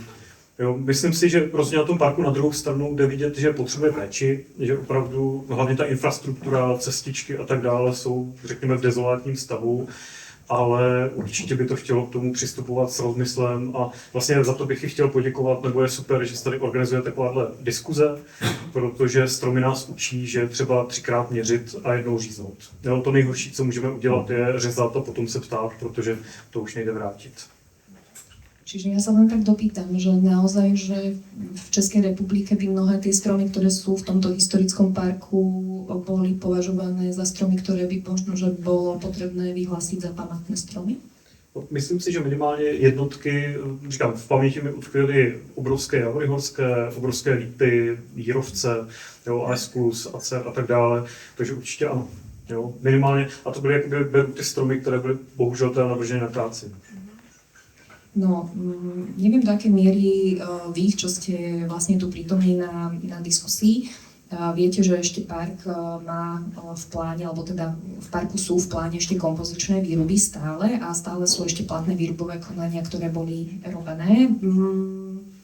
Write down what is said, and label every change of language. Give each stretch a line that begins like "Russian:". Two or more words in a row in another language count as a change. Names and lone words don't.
Czech: Jo, myslím si, že prostě na tom parku na druhou stranu jde vidět, že potřebuje péči, že opravdu hlavně ta infrastruktura, cestičky a tak dále jsou, řekněme, v dezolátním stavu, ale určitě by to chtělo k tomu přistupovat s rozmyslem a vlastně za to bych i chtěl poděkovat, nebo je super, že se tady organizuje takováhle diskuze, protože stromy nás učí, že třeba 3krát měřit a jednou říznout. Jo, to nejhorší, co můžeme udělat, je řezat a potom se ptát, protože to už nejde vrátit.
Slovak: Čiže ja sa len tak dopýtam, že naozaj, že v Českej republike by mnohé tie stromy, ktoré sú v tomto historickom parku, boli považované za stromy, ktoré by možno, že bolo potrebné vyhlásiť za památné stromy?
Czech: Myslím si, že minimálně jednotky, říkám, v paměti mi utkvěly obrovské javory horské, obrovské lípy, jírovce, Aesculus, acer a tak dále, takže určitě ano. Jo, minimálně, a to byly jakoby ty stromy, které byly bohužel teda navrženy na káci.
Slovak: No, neviem, do akej miery vy, čo ste vlastne tu prítomní na diskusii, viete, že ešte park má v pláne, alebo teda v parku sú v pláne ešte kompozičné výruby stále a stále sú ešte platné výrubové konania, ktoré boli robené.